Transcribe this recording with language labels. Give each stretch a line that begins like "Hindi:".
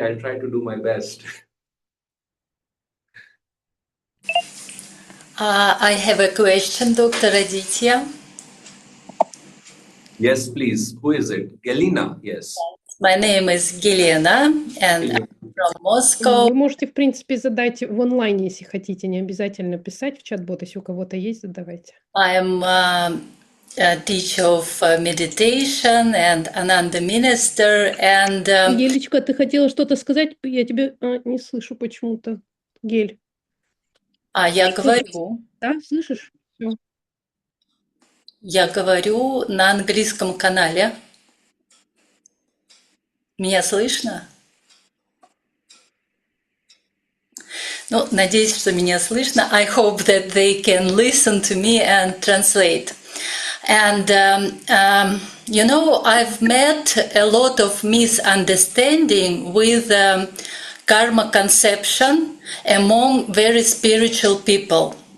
English: I'll try to do my best. I have a question, Dr. Aditya. Yes, please. Who is it? Galina, yes. My name is Gelena, and I'm from Moscow.
Russian: Вы можете, в принципе, задать в онлайне, если хотите, не обязательно писать в чат-бот, если у кого-то есть, задавайте.
English: I'm a teacher of meditation and Ananda minister, and
Russian: Гелечка, ты хотела что-то сказать? Я тебя не слышу почему-то. Гель. я говорю. Да, слышишь? Всё. Я говорю на английском канале. Меня слышно? Ну, надеюсь, что меня слышно.
English: I hope that they can listen to me and translate. And, you know, I've met a lot of misunderstanding with karma conception among very spiritual people.